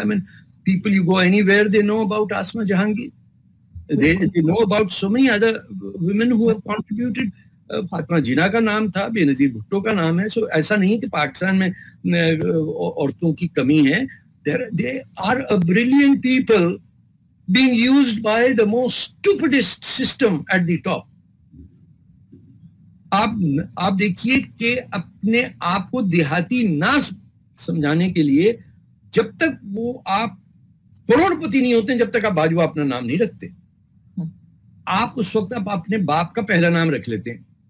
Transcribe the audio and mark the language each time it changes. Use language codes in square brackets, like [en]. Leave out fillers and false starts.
[en] I mean, people you go anywhere they know about Asma Jahangir. They know about so many other women who have contributed. [ur] Fatima جناح کا نام تھا, بے نظیر بھٹو کا نام ہے. سو ایسا نہیں کہ پاکستان میں عورتوں کی کمی ہے. [en] They are a brilliant people being used by the most stupidest system at the top. [ur] آپ دیکھیے کہ اپنے آپ کو دیہاتی نہ سمجھانے کے لیے جب تک وہ آپ کروڑ پتی نہیں ہوتے, جب تک آپ باجوہ اپنا نام نہیں رکھتے, آپ اس وقت آپ اپنے باپ کا پہلا نام رکھ لیتے ہیں.